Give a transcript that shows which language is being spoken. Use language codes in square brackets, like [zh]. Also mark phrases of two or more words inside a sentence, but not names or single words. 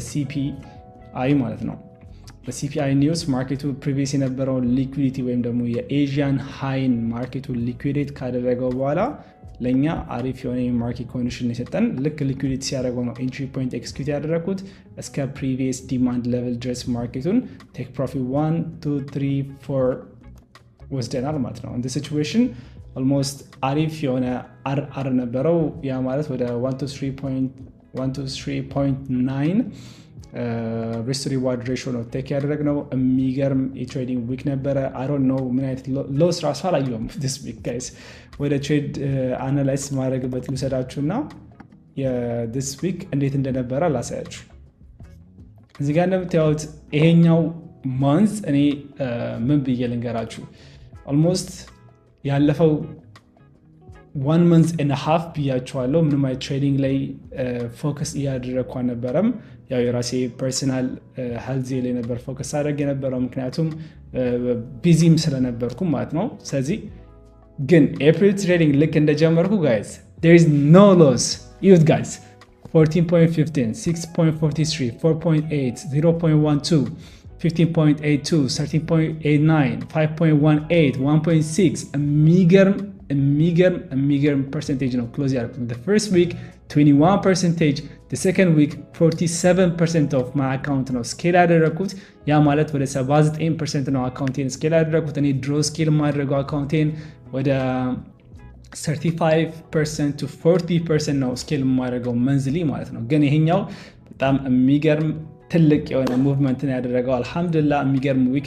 [am] በሲፒአይ ማለት ነው በሲፒአይ ኒውስ ማርኬቱ ፕሪቪየስ የነበረውን ሊኩዊዲቲ ወይም ደግሞ የኤዥያን ሃይን ማርኬቱ ሊኩዊዴት ካደረገው በኋላ ለኛ አሪፍ የሆነ የማርኬት ኮንዲሽን የሰጠን ልክ ሊኩዊዲቲ ሲያደርገው ነው [en] entry point execute [am] ያደረኩት እስከ [en] previous demand level [am] ድረስ ማርኬቱን [en] take profit [am] 1 2 3 4 ወስደናል ማለት ነው እንደ ሲቹዌሽን ኦልሞስት አሪፍ የሆነ አር ነበረው ያ ማለት ወደ 123.9 [en] risk reward ratio [am] ነው ቴክ ያደረግነው የሚገርም የትሬዲንግ ዊክ ነበረ [en] I don't know [am] ምን አይነት ሎስ ራሱ አላየሁም [en] this week guys [am] ወደ ትሬድ አናላይዝ ማድረግበት ልውሰዳችሁና [en] this week [am] እንዴት እንደነበረ ላሳያችሁ እዚህ ጋር እንደምታዩት ይሄኛው ማንዝ እኔ ምን ብዬ ልንገራችሁ ኦልሞስት ያለፈው [en] 1 month and a half [am] ብያችኋለሁ ምንም አይነት ትሬዲንግ ላይ ፎከስ እያደረግኩ አልነበረም ያው የራሴ [en] personal health [am] ላይ ነበር ፎከስ አድርጌ የነበረው ምክንያቱም ቢዚም ስለነበርኩ ማለት ነው ስለዚህ ግን [en] April trading [am] ልክ እንደጀመርኩ [en] guys there is no loss youth guys [am] 14.15 6.43 4.8 0.12 15.82 13.89 5.18 1.6 የሚገርም percentage ነው ክሎዝ ያደረኩት [en] the first week 21%, the second week 47% of my account [am] ነው ስኬል ያደረኩት ያ ማለት ወደ 79% ነው አካውንቴን ስኬል ያደረኩት እኔ ድሮ ስኬል ማድረገው አካውንቴን ወደ 35% to 40% ነው ስኬል ማድረገው መንዝሊ ማለት ነው ግን ይሄኛው በጣም የሚገርም ትልቅ የሆነ ሙቭመንትን ያደረገው አልহামዱሊላህ የሚገርም ዊክ